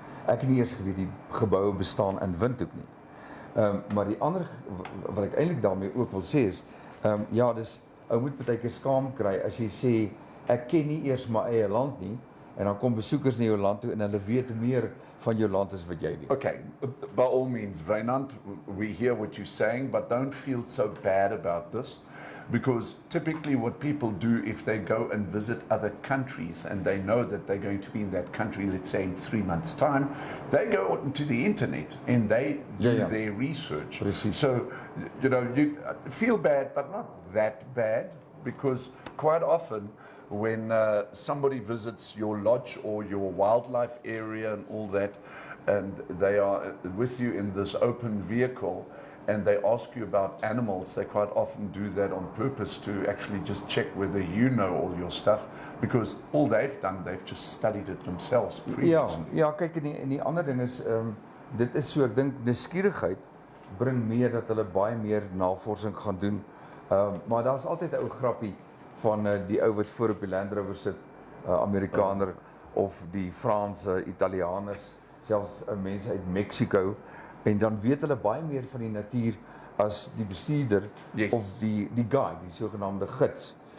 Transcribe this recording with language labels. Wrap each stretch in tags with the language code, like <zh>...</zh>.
<af>Ek het nie eers geweet die geboue bestaan in Windhoek nie. Maar die ander wat ek eintlik daarmee ook wil sê is, ja, dis ou moet baie keer skaam kry as jy sê ek ken nie eers my eie land nie en dan kom besoekers na jou land toe en hulle weet meer van jou land as wat jy weet.</af> <en>Okay, by all means, Wynand, we hear what you're saying, but don't feel so bad about this, because typically what people do if they go and visit other countries and they know that they're going to be in that country, let's say in 3 months' time, they go onto the internet and they do their research.</en> <af>Precies.</af> <en>So, you know, you feel bad, but not that bad, because quite often when somebody visits your lodge or your wildlife area and all that, and they are with you in this open vehicle and they ask you about animals, they quite often do that on purpose to actually just check whether you know all your stuff, because all they've done, they've just studied it themselves previously.</en> <af>Ja, kyk, en die ander ding is, dit is so, ek dink, nuuskierigheid bring meer dat hulle baie meer navorsing gaan doen, maar daar is altyd 'n ou grappie van die ou wat voor op die Land Rover sit, Amerikaner, of die Franse, Italianers, selfs mense uit Mexico, en dan weet hulle baie meer van die natuur as die bestuurder of die guide, die sogenaamde gids.</af>